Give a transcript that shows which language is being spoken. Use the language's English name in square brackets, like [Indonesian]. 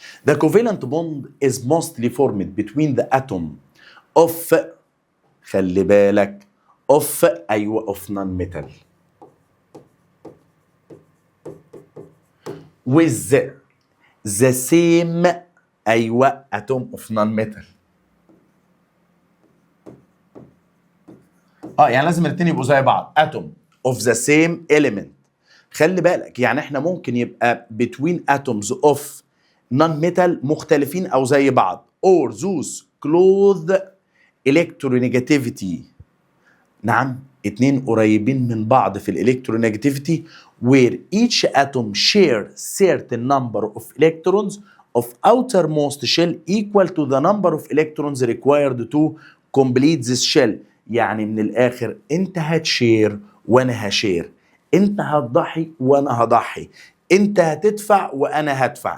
[English] The covalent bond is mostly formed between the atom of، [Arabic] خلي بالك، [English] of، ايوه of non metal with the same، ايوه atom of non metal. [Arabic] يعني لازم الاثنين يبقوا زي بعض، [English] atom of the same element. [Arabic] خلي بالك يعني احنا ممكن يبقى [English] between atoms of non-metal [Arabic] مختلفين او زي بعض، [English] or those close electronegativity. [Arabic] نعم، اتنين قريبين من بعض في الالكترونيجاتيفيتي [English] where each atom share certain number of electrons of outermost shell equal to the number of electrons required to complete this shell. [Arabic] يعني من الاخر انت هتشير وانا هشير، انت هتضحي وانا هضحي، انت هتدفع وانا هدفع.